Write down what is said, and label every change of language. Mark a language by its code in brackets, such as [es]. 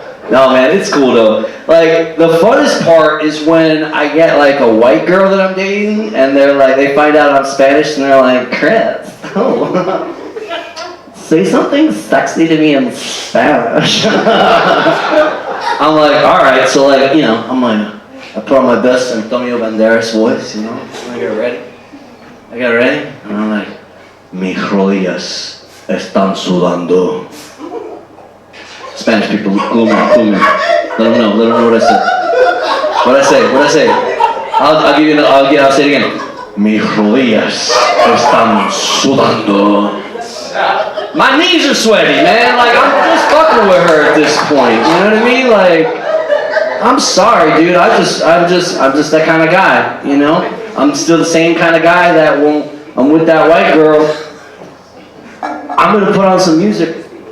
[en] No, man, it's cool though. Like, the funnest part is when I get like a white girl that I'm dating, and they're like, they find out I'm Spanish, and they're like, Chris, oh, say something sexy to me in Spanish. I'm like, all right, so like, you know, I'm like, I put on my best Antonio Banderas voice, you know, I get ready. [es] And I'm like, mis rodillas están sudando. [en] Spanish people, glue me. Let them know what I said. What I say? I'll give you. I'll say it again. [es] Mis rodillas están sudando. [en] My knees are sweaty, man. Like, I'm just fucking with her at this point. You know what I mean? Like, I'm sorry, dude. I'm just that kind of guy. You know? I'm still the same kind of guy that when I'm with that white girl, I'm gonna put on some music.